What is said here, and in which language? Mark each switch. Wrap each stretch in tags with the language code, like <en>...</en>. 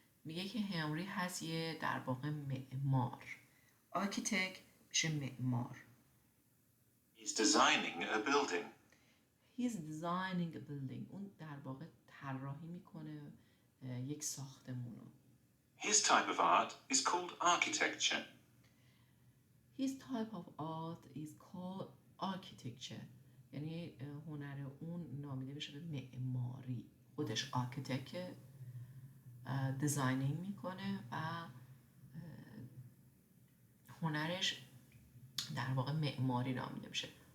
<fa>میگه که هنری هست یه در واقع معمار. architect میشه معمار.</fa> <en>He's designing a building. He's designing a building.</en> <fa>اون در واقع طراحی میکنه یک ساختمون رو.</fa> <en>His type of art is called architecture. His type of art is called architecture.</en> <fa>یعنی هنر اون نامیده میشه به معماری. خودش architect دیزاینینگ میکنه و هنرش در واقع معماری نامیده میشه.</fa>